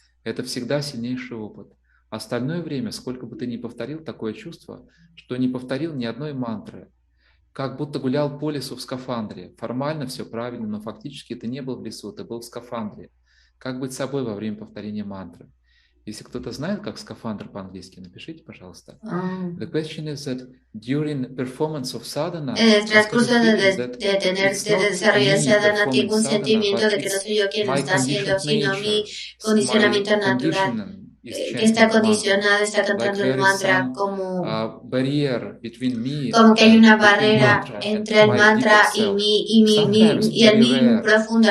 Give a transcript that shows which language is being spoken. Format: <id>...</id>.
<ru>Это всегда сильнейший опыт. Остальное время, сколько бы ты ни повторил такое чувство, что не повторил ни одной мантры, как будто гулял по лесу в скафандре. Формально все правильно, но фактически ты не был в лесу, ты был в скафандре. Как быть собой во время повторения мантры? Если кто-то знает, как скафандр по-английски, напишите, пожалуйста.</ru> <en>The question is that during performance of sadhana,</en> <es>en el transcurso de desarrollar sadhana, tengo un sentimiento de que no soy yo quien lo está haciendo, sino mi condicionamiento natural. Que está condicionado, está cantando el mantra como que hay una barrera entre el mantra y el mí profundo.</es>